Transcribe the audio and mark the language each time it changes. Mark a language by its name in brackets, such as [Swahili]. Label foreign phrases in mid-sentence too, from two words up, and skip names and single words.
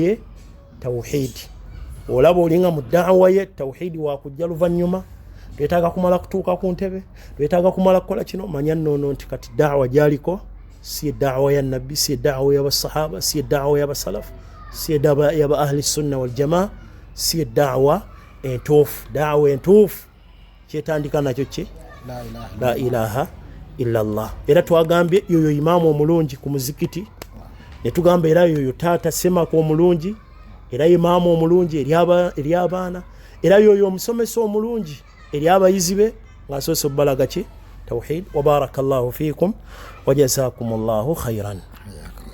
[Ganda] da'wa ye tawhid olaba olinga mu da'wa ye tawhidi wa kujja luvannyuma twetaaga kumala kutuuka ku ntebe twetaaga kumala kukola kino manya nnono nti kati da'wa gyaliko si da'wa ya nabbi si da'wa y'abasahaba si da'wa y'abasalafu si da'wa y'aba [Arabic] أهل السنة والجماعة [Ganda] si da'wa entuufu kyetandika nakyo ki [Arabic] لا إله إلا الله. [Ganda] Era twagambye yoyo imaamu omulungi ku muzikiti ne tugamba era yoyo taata semako omulungi era imaamu omulungi eri abaana era yoyo omusomesa omulungi eri abayizi be ng'asoose obbalaga ki tawhid. [Arabic] وبارك الله فيكم وجزاكم الله خيرا.